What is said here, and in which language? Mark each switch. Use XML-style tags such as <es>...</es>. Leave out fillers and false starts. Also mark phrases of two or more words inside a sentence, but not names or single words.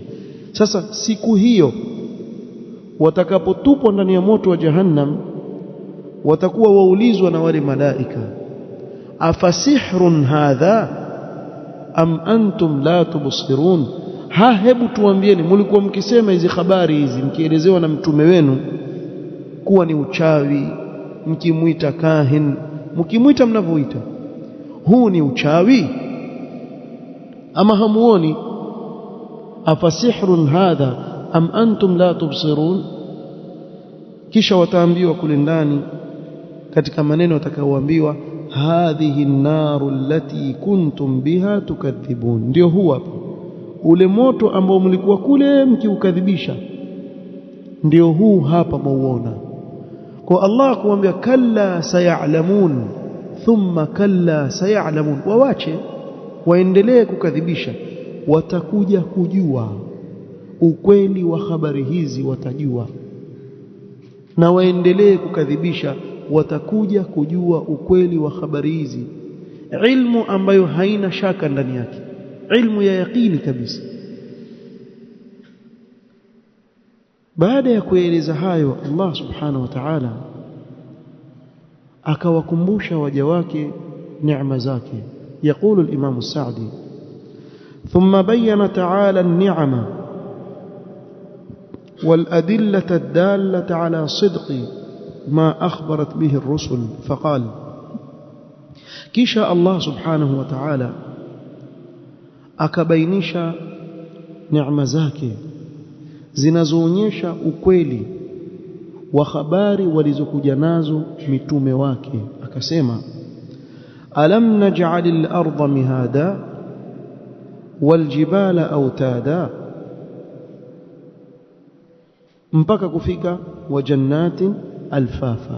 <sw>Sasa siku hiyo watakapotupwa ndani ya moto wa jahannam, watakuwa waulizwa na wale malaika,</sw> <ar>أفسحر هذا أم أنتم لا تبصرون,</ar> <sw>hebu tuambieni, mlikuwa mkisema hizi habari hizi mkielezewa na mtume wenu kuwa ni uchawi, mkimuita kahin, mkimuita mnavyoita, huu ni uchawi ama hamuoni?</sw> <ar>أفسحر هذا أم أنتم لا تبصرون.</ar> <sw>Kisha wataambiwa kule ndani katika maneno watakaoambiwa,</sw> <ar>هذه النار التي كنتم بها تكذبون,</ar> <sw>ndio huwa ule moto ambao mlikuwa kule mkiukadhibisha, ndio huu hapa mauona. Kwa Allah kuambia</sw> <ar>كلا سيعلمون ثم كلا سيعلمون,</ar> <sw>wawache waendelee kukadhibisha, watakuja kujua ukweli wa habari hizi, watajua, na waendelee kukadhibisha, watakuja kujua ukweli wa habari hizi, ilmu ambayo haina shaka ndani yake, ilmu ya yaqini kabisa. Baada ya kueleza hayo, Allah</sw> <ar>سبحانه وتعالى</ar> <sw>akawakumbusha waja wake neema zake.</sw> <ar>يقول الإمام السعدي ثم بين تعالى النعم والأدلة الدالة على صدق ما أخبرت به الرسل فقال، كيشا الله سبحانه وتعالى</ar> <sw>akabainisha neema zake zinazoonyesha ukweli wa habari walizokuja nazo mitume wake.</sw> <ar>Akasema, ألم نجعل الأرض مهادا والجبال أوتادا,</ar> <sw>mpaka kufika</sw> <ar>وجنات ألفافا.</ar>